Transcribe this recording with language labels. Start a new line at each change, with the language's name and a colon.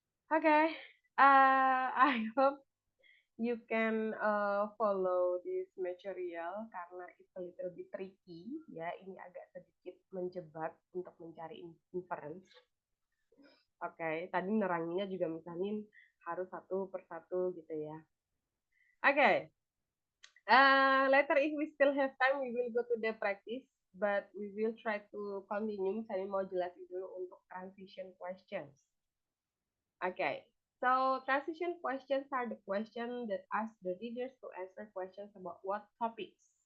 English: Okay, I hope you can follow this material karena it's a little bit tricky ya.
Indonesian: Ini agak sedikit menjebak untuk mencari inference. Oke, tadi neranginnya juga misalnya harus satu persatu gitu ya.
English: Oke, later if we still have time, we will go to the practice. But we will try to continue.
Indonesian: Misalnya mau jelasin dulu untuk
English: transition questions. Okay, so transition questions are the questions that ask the readers to answer questions about what topics.